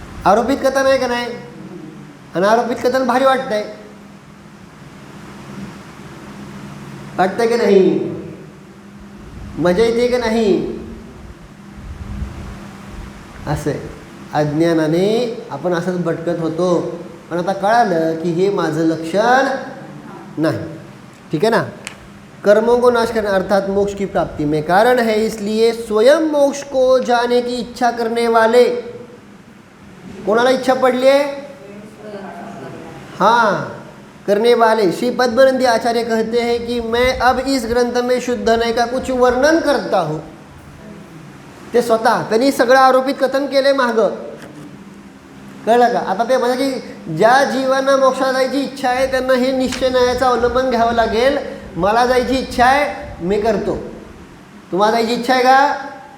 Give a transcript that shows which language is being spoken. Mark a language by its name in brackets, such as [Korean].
[Marathi] आरोपित कथन आहे का नाही? आणि आरोपित कथन भारी वाटतंय, वाटतंय की नाही? मजा येते की नाही? असं अज्ञानाने आपण असंच भटकत होतो, पण आता कळालं की हे माझं लक्षण नाही. [Hindi] ठीक है ना. कर्मों को नाश करना अर्थात मोक्ष की प्राप्ति में कारण है, इसलिए स्वयं मोक्ष को जाने की इच्छा करने वाले, [Marathi] कोणाला इच्छा पडली आहे? [Hindi] हाँ करने वाले. श्री पद्मनंदी आचार्य कहते हैं कि मैं अब इस ग्रंथ में शुद्ध होने का कुछ वर्णन करता हूँ. [Marathi] ते स्वतः त्यांनी सगळं आरोपित कथन केले मागं, कळलं का? आता ते म्हणजे की ज्या जीवांना मोक्षात जायची इच्छा आहे त्यांना हे निश्चय न्यायाचं अवलंबन घ्यावं लागेल. मला जायची इच्छा आहे, मी करतो. तुम्हाला जायची इच्छा आहे का?